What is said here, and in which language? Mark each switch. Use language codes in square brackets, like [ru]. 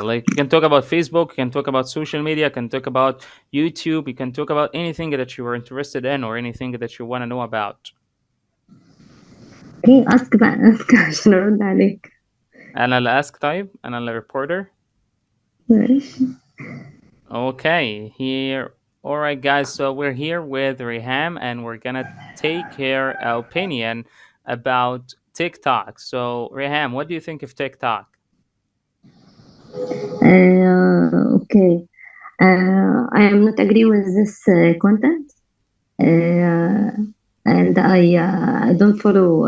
[en] Like you can talk about Facebook, you can talk about social media, you can talk about YouTube, you can talk about anything that you are interested in or anything that you want to know about. Okay, ask [ar] عشان أرد عليك. أنا اللي ask طيب؟ أنا اللي reporter? ماشي. [en] Okay, here. All right, guys. So we're here with Reham, and we're gonna take her opinion about TikTok. So Reham, what do you think of TikTok? Okay. I am not agree with this content, and I don't follow.